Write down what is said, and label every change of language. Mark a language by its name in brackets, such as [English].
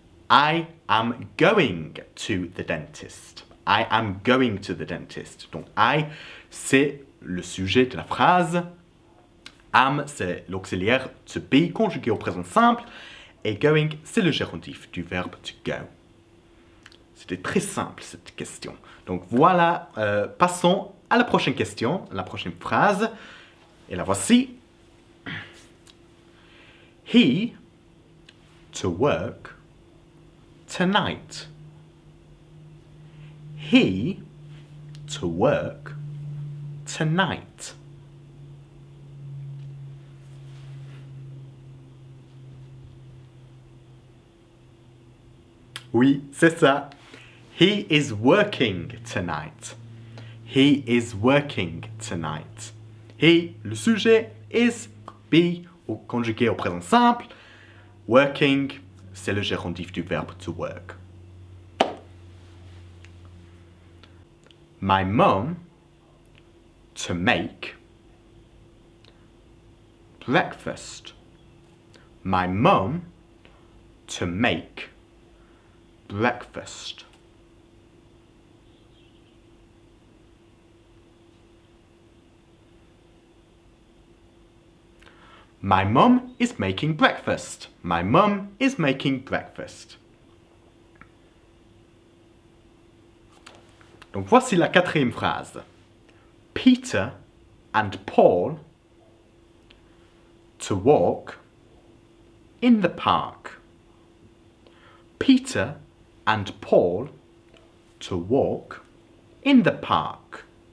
[English] I am going to the dentist. I am going to the dentist. [French] Donc, I, c'est le sujet de la phrase. Am, c'est l'auxiliaire to be conjugué au présent simple. Et going, c'est le gérondif du verbe to go. C'était très simple, cette question. Donc, voilà. Passons à la prochaine question, la prochaine phrase. Et la voici. [English] He, to work, tonight. He, to work, tonight. [French] Oui, c'est ça. [English] He is working tonight. He is working tonight. [French] He, le sujet, is, be, conjugué au présent simple. Working, c'est le gérondif du verbe to work. [English] My mom, to make, breakfast. My mom, to make, breakfast. My mom is making breakfast. My mom is making breakfast. [French] Donc voici la quatrième phrase. [English] Peter and Paul to walk in the park. Peter and Paul to walk in the park.